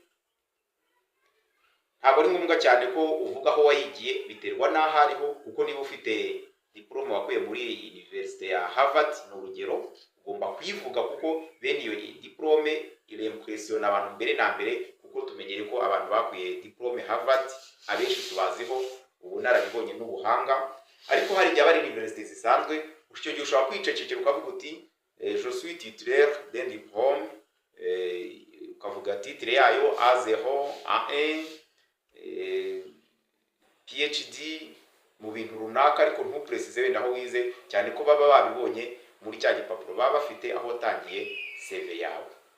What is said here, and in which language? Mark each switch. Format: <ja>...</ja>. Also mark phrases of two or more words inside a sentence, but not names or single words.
<rw>Ntabwo ari ngombwa cyane ko uvuga aho wayigiye, biterwa n'aho ariho, kuko niba ufite diplome wakuye muri universite ya Harvard ni urugero, ugomba kuyivuga kuko bene iyo diplome irempressiona abantu mbere na mbere, kuko tumenyere ko abantu bakuye diplome Harvard abenshi tubaziho ubunararibonye n'ubuhanga. Ariko hari igihe abari universite zisanzwe, icyo gihe ushobora kwicecekera ukavuga uti</rw> <fr>je suis titulaire d'un diplôme,</fr> <rw>ukavuga titre yayo A0, A1, PhD mu bintu runaka, ariko ntupresize wenda aho wize, cyane ko baba babibonye muri cya gipapuro baba bafite aho watangiye CV yawe.</rw>